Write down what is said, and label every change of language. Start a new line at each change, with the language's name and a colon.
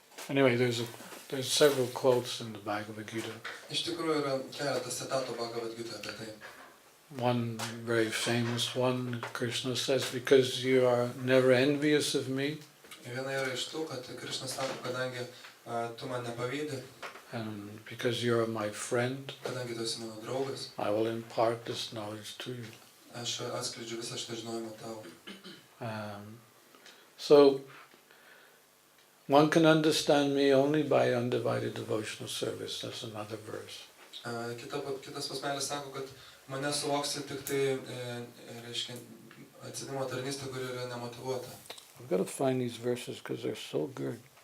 English: Anyway, there's several quotes in the Bhagavad Gita.
Lithuanian: Iš tikrųjų yra keletas citatų Bhagavad Gita apie tai.
English: One very famous one, Krishna says, because you are never envious of me,
Lithuanian: Viena yra iš tų, kad Krišna sako, kadangi tu man nepavydi,
English: and because you are my friend,
Lithuanian: kadangi tu esi mano draugas,
English: I will impart this knowledge to you.
Lithuanian: aš atskleidžiu visą šitą žinojimą tau.
English: So, one can understand me only by undivided devotional service. That's another verse.
Lithuanian: Kitas pasmelis sako, kad mane suvoksi tik tai, reiškia, atsidimo tarnystė, kuri yra nemotyvuota.
English: I've got to find these verses because they're so good.